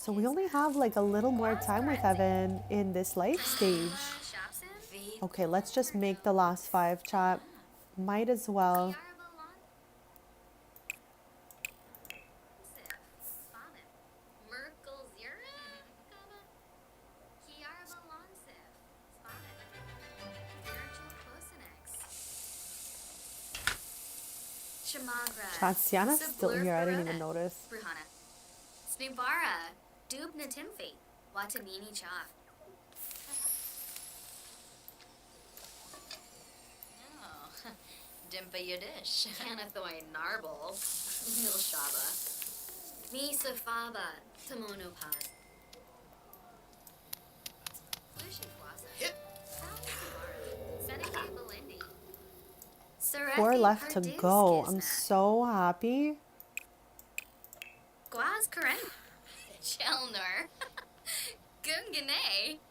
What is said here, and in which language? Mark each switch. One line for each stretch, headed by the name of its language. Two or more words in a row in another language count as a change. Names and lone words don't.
English: So we only have like a little more time with Evan in this life stage. Shopsin. Okay, let's just make the last 5, chat. Might as well. Merkel Zira? Kiara Balonsif. Spotted. Virgil Cosinex. Chamagra. Chat, Siana's still here. I didn't even notice. Bruhana. Snubara. Dubna Timfi. Watanini Chav. Oh. Dimpa Yadish. Canathoy Narble. Milshaba. Misa Faba. Tamonopod. Lucian Kwasa. Hip. Seneca Belindi. 4 left to go. I'm so happy. Guaz Karen. Chelnor. Gungane.